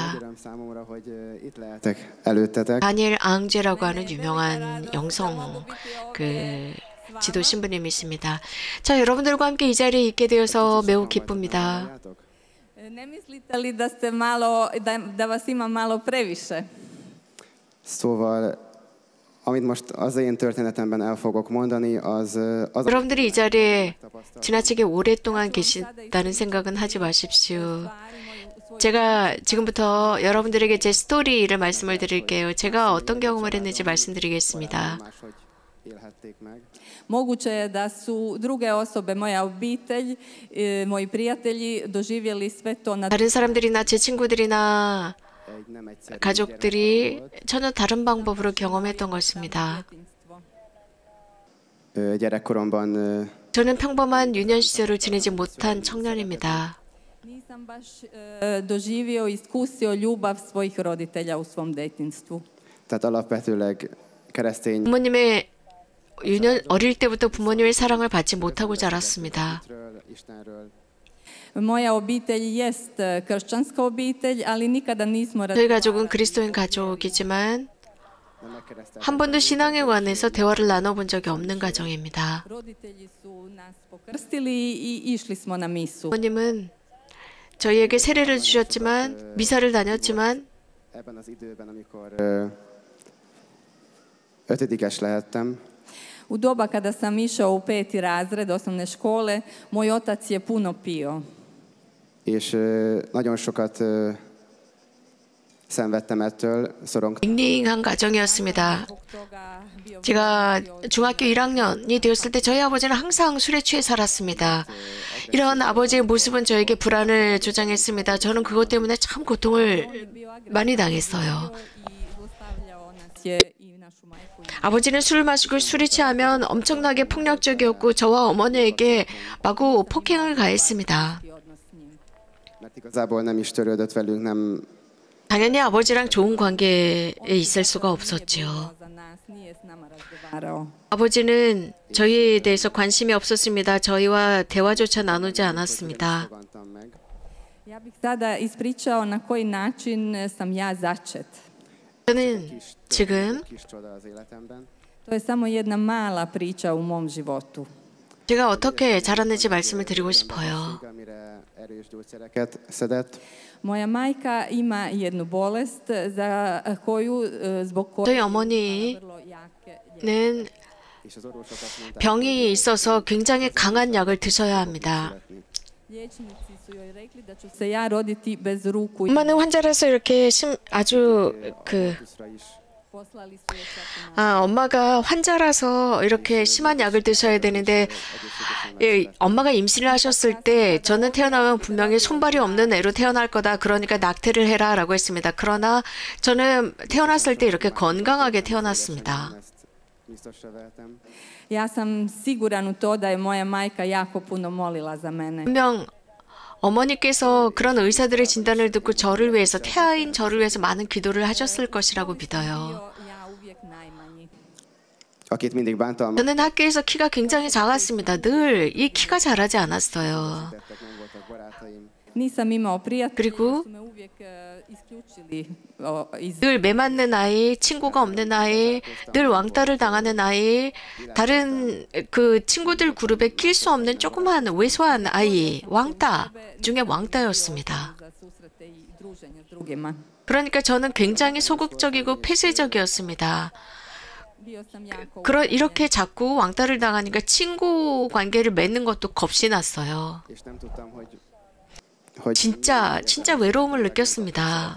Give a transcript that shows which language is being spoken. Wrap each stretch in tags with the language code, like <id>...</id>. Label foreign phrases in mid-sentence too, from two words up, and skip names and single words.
<ko>다니엘 앙제라고 하는 유명한 영성 지도 신부님이십니다. 자, 여러분들과 함께 이 자리에 있게 되어서 매우 기쁩니다.</ko> <hr>Ne mislite li da ste malo, da vas ima malo previše?</hr> <hu>Szóval, amit most az én történetemben el fogok mondani, az</hu> <ko>여러분들이 이 자리에 지나치게 오랫동안 계신다는 생각은 하지 마십시오. 제가 지금부터 여러분들에게 제 스토리를 말씀을 드릴게요. 제가 어떤 경험을 했는지 말씀드리겠습니다.</ko> <hr>Moguće je da su druge osobe, moja obitelj, moji prijatelji doživjeli sve to na</hr> <ko>다른 사람들이나 제 친구들이나 가족들이 전혀 다른 방법으로 경험했던 것입니다.</ko> <hu>gyerekkoromban</hu> <ko>저는 평범한 유년 시절을 지내지 못한 청년입니다.</ko> <hr>nisam baš doživio, iskusio ljubav svojih roditelja u svom djetinjstvu.</hr> <hu>tehát alapvetőleg keresztény</hu> <ko>부모님의 어릴 때부터 부모님의 사랑을 받지 못하고 자랐습니다.</ko> <hr>Moja obitelj jest kršćanska obitelj, ali nikada nismo</hr> <ko>저희 가족은 그리스도인 가족이지만 한 번도 신앙에 관해서 대화를 나눠본 적이 없는 가정입니다.</ko> <hr>roditelji su nas pokrstili i išli smo na misu.</hr> <ko>부모님은 저희에게 세례를 주셨지만 미사를 다녔지만</ko> <hu>ebben az időben, amikor ötödikes lehettem,</hu> <hr>U doba kada sam išao u 5. razred osnovne škole, moj otac je puno pio.</hr> <hu>és nagyon sokat szenvedtem ettől,</hu> <ko>닝닝한 가정이었습니다. 제가 중학교 1학년이 되었을 때 저희 아버지는 항상 술에 취해 살았습니다. 이런 아버지의 모습은 저에게 불안을 조장했습니다. 저는 그것 때문에 참 고통을 많이 당했어요. 아버지는 술을 마시고 술이 취하면 엄청나게 폭력적이었고 저와 어머니에게 마구 폭행을 가했습니다.</ko> <hu>mert igazából nem is törődött velünk, nem</hu> <ko>당연히 아버지랑 좋은 관계에 있을 수가 없었죠. 아버지는 저희에 대해서 관심이 없었습니다. 저희와 대화조차 나누지 않았습니다.</ko> <hr>Ja bih sada ispričao na koji način sam ja začet.</hr> <ko>저는 지금</ko> <hu>kis csoda az életemben.</hu> <hr>To je samo jedna mala priča u mom životu.</hr> <ko>제가 어떻게 자랐는지 말씀을 드리고 싶어요.</ko> <hu>Amire erős gyógyszereket szedett.</hu> <hr>Moja majka ima jednu bolest za koju, zbog koje</hr> <ko>저희 어머니는</ko> <hr>vrlo jake</hr> <hu>És az orvosok azt mondták,</hu> <ko>병이 있어서 굉장히 강한 약을 드셔야 합니다.</ko> <hr>liječnici su joj rekli da ću se ja roditi bez ruku.</hr> <ko>엄마는 환자라서 이렇게 아주</ko> <hu>Tuszra is.</hu> <hr>Poslali su je čak na</hr> <ko>엄마가 환자라서 이렇게 심한 약을 드셔야 되는데 엄마가 임신을 하셨을 때 저는 태어나면 분명히 손발이 없는 애로 태어날 거다. 그러니까 낙태를 해라 라고 했습니다. 그러나 저는 태어났을 때 이렇게 건강하게 태어났습니다.</ko> <hu>Ezt biztosra vehetem.</hu> <hr>Ja sam siguran u to da je moja majka jako puno molila za mene.</hr> <ko>분명 어머니께서 그런 의사들의 진단을 듣고 저를 위해서 태아인 저를 위해서 많은 기도를 하셨을 것이라고 믿어요.</ko> <hr>Ja uvijek najmanji.</hr> <hu>Akit mindig bántam,</hu> <ko>저는 학교에서 키가 굉장히 작았습니다. 늘 이 키가 자라지 않았어요.</ko> <hu>tettek, nem voltak barátaim.</hu> <hr>Nisam imao prijatelja,</hr> <ko>그리고</ko> <hr>su me uvijek isključili iz</hr> <ko>늘 매맞는 아이, 친구가 없는 아이, 늘 왕따를 당하는 아이, 다른 그 친구들 그룹에 낄 수 없는 조그만 왜소한 아이, 왕따 중에 왕따였습니다.</ko> <hr>za susrete i druženje s drugima.</hr> <ko>그러니까 저는 굉장히 소극적이고 폐쇄적이었습니다.</ko> <hr>Bio sam jako</hr> <ko>이렇게 자꾸 왕따를 당하니까 친구 관계를 맺는 것도 겁이 났어요.</ko> <hu>És nem tudtam, hogy</hu> <ko>진짜 외로움을 느꼈습니다.</ko>